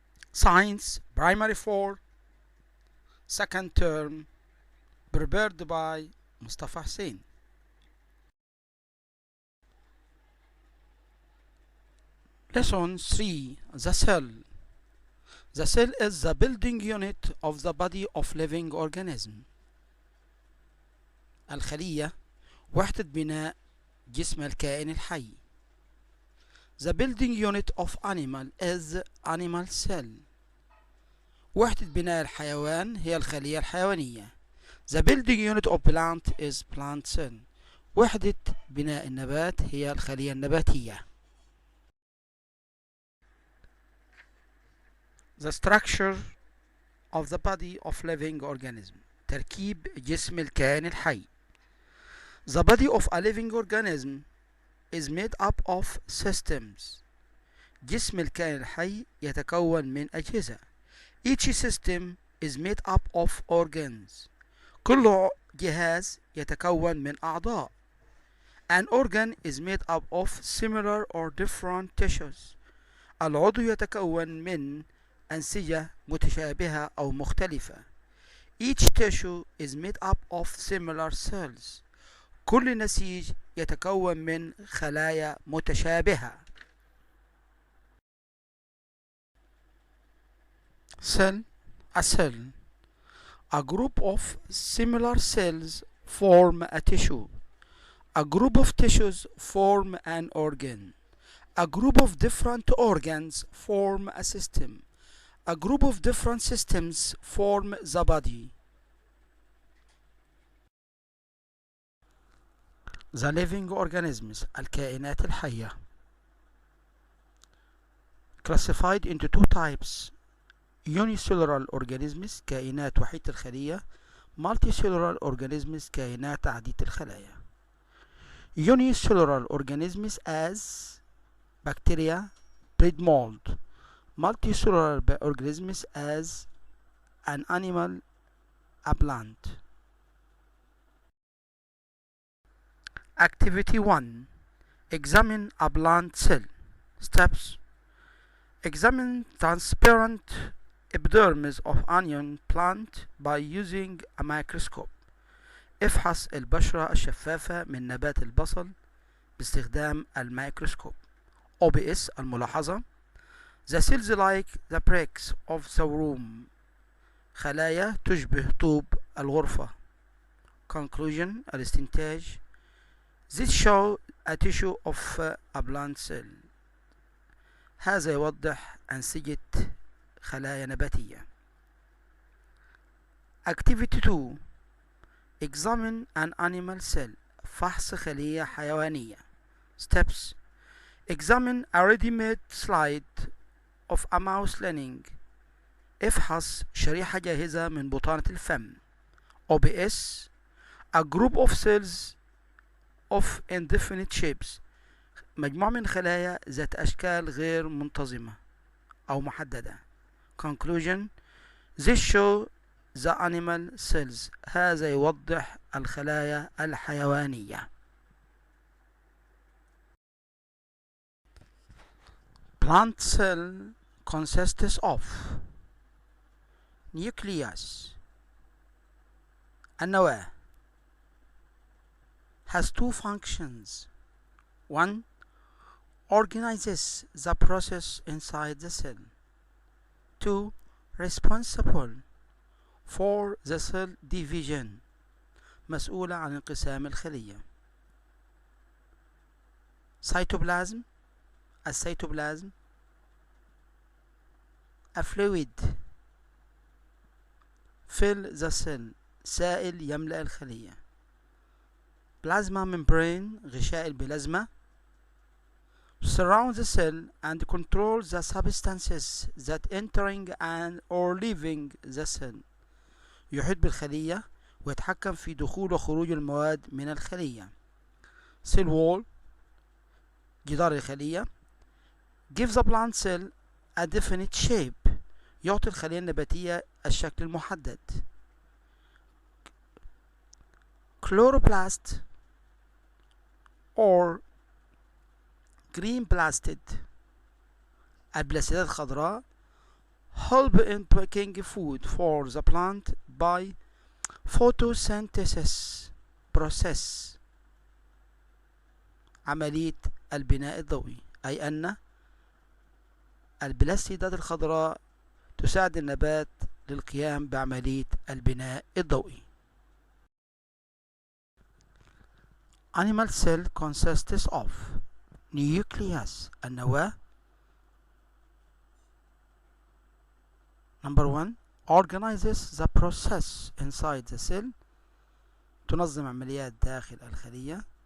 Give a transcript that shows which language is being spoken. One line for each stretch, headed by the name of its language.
English: Science Primary 4 Second Term, prepared by Mustafa Hussein. Lesson 3. The cell. The cell is the building unit of the body of living organism.
Arabic: الخلية وحدة بناء جسم الكائن الحي.
English: The building unit of animal is animal cell.
Arabic: وحدة بناء الحيوان هي الخلية الحيوانية.
English: The building unit of plant is plant cell.
Arabic: وحدة بناء النبات هي الخلية النباتية.
English: The structure of the body of living organism.
Arabic: تركيب جسم الكائن الحي.
English: The body of a living organism is made up of systems.
Arabic: جسم الكائن الحي يتكون من أجهزة.
English: Each system is made up of organs.
Arabic: كل جهاز يتكون من أعضاء.
English: An organ is made up of similar or different tissues.
Arabic: العضو يتكون من أنسجة متشابهة أو مختلفة.
English: Each tissue is made up of similar cells.
Arabic: كل نسيج يتكون من خلايا متشابهة.
English: Cell. A cell. A group of similar cells form a tissue. A group of tissues form an organ. A group of different organs form a system. A group of different systems form the body. The living organisms.
Arabic: الكائنات الحية.
English: Classified into two types. Unicellular organisms
Arabic: كائنات وحيدة الخلية.
English: Multicellular organisms
Arabic: كائنات عديدة الخلايا.
English: Unicellular organisms as bacteria, breed mold. Multicellular organisms as an animal, a plant. Activity 1. Examine a plant cell. Steps. Examine transparent epidermis of onion plant by using a microscope.
Arabic: افحص البشرة الشفافة من نبات البصل باستخدام الميكروسكوب.
English: OBS الملاحظة. The cells like the bricks of the room.
Arabic: خلايا تشبه طوب الغرفة.
English: Conclusion الاستنتاج. This show a tissue of a plant cell.
Arabic: هذا يوضح أنسجة خلايا نباتية.
English: Activity 2. Examine an animal cell.
Arabic: فحص خلية حيوانية.
English: Steps. Examine a ready-made slide of a mouse lining.
Arabic: افحص شريحة جاهزة من بطانة الفم.
English: OBS. A group of cells of indefinite shapes.
Arabic: مجموعة من خلايا ذات أشكال غير منتظمة أو محددة.
English: Conclusion. This show the animal cells.
Arabic: هذا يوضح الخلايا الحيوانية.
English: Plant cell consists of nucleus. النواة has two functions. 1. Organizes the process inside the cell. 2. Responsible for the cell division.
Arabic: مسؤولة عن انقسام الخلية.
English: Cytoplasm. السيتوبلازم. A fluid. Fill the cell.
Arabic: سائل يملأ الخلية.
English: Plasma membrane.
Arabic: غشاء البلازما.
English: Surround the cell and control the substances that entering and or leaving the cell.
Arabic: يحيط بالخلية ويتحكم في دخول وخروج المواد من الخلية.
English: Cell wall.
Arabic: جدار الخلية.
English: Give the plant cell a definite shape.
Arabic: يعطي الخلية النباتية الشكل المحدد.
English: chloroplast or green blasted.
Arabic: البلاستيدات الخضراء
English: help in making food for the plant by photosynthesis process.
Arabic: عملية البناء الضوئي، أي أن البلاستيدات الخضراء تساعد النبات للقيام بعملية البناء الضوئي.
English: Animal cell consists of nucleus النواة. Number 1 organizes the process inside the cell
Arabic: تنظم عمليات داخل الخلية.